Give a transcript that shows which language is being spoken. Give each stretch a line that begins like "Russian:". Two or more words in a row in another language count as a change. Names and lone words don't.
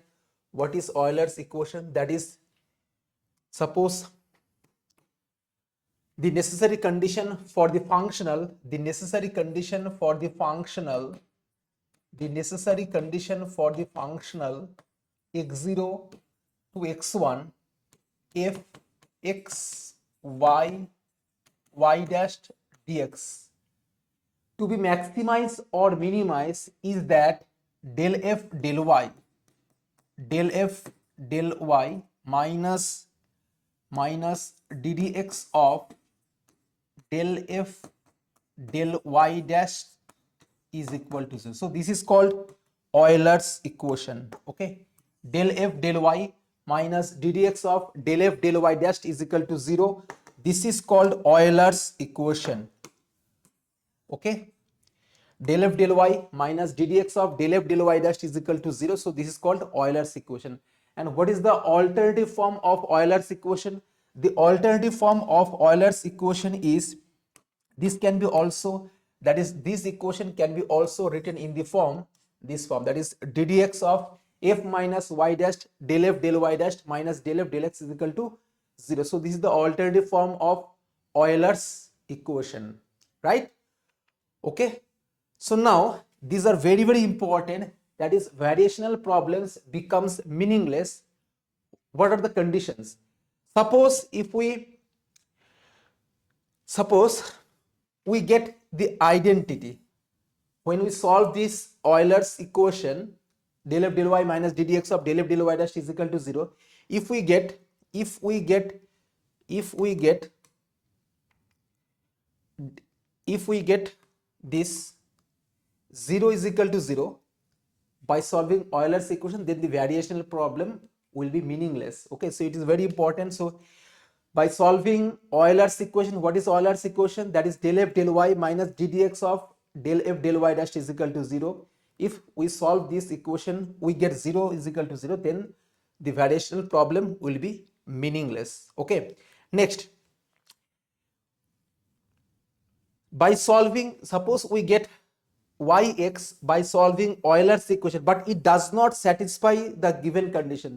English: What is Euler's equation? That is, suppose the necessary condition for the functional, x0 to x1 f x y y dash dx to be maximized or minimized is that del f del y minus ddx of del f del y dash is equal to 0. So this is called Euler's equation. Okay, del f del y minus ddx of del f del y dash is equal to 0. This is called Euler's equation. Okay, del f del y minus ddx of del f del y dash is equal to 0. So this is called Euler's equation. And what is the alternative form of Euler's equation? The alternative form of Euler's equation is, this can be also, that is, this equation can be also written in the form, this form, that is ddx of f minus y dash del f del y dash minus del f del x is equal to 0. So this is the alternative form of Euler's equation, right? Okay, so now these are very, very important. That is, variational problems becomes meaningless. What are the conditions? Suppose we get the identity when we solve this Euler's equation, del f del y minus ddx of del f del y dash is equal to 0. If we get this 0 is equal to 0 by solving Euler's equation, then the variational problem will be meaningless. Okay, so it is very important. So by solving Euler's equation, what is Euler's equation? That is del f del y minus ddx of del f del y dash is equal to 0. If we solve this equation, we get 0 is equal to 0, then the variational problem will be meaningless. Okay, next, by solving, suppose we get yx by solving Euler's equation, but it does not satisfy the given condition.